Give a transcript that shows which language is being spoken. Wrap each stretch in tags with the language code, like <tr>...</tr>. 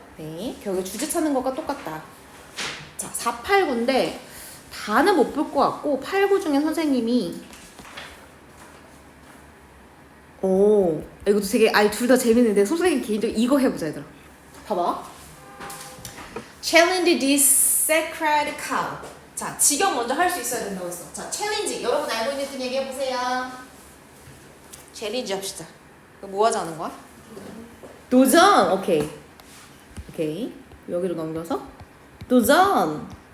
<ko>네, 결국에 주제 찾는 것과 똑같다. 자, 4, 8, 9인데 다는 못 볼 것 같고 8, 9 중에 선생님이 이것도 되게 둘 다 재밌는데 선생님 개인적으로 이거 해보자, 얘들아. 봐봐.</ko> <en>Challenge this sacred cow.</en> <ko>자, 직역 먼저 할 수 있어야 된다고 했어. 자, 챌린지. 여러분 알고 있는 뜻 얘기해보세요. 챌린지 합시다. 뭐 하자는 거야? 도전! 오케이. 여기로 넘겨서 도전!</ko>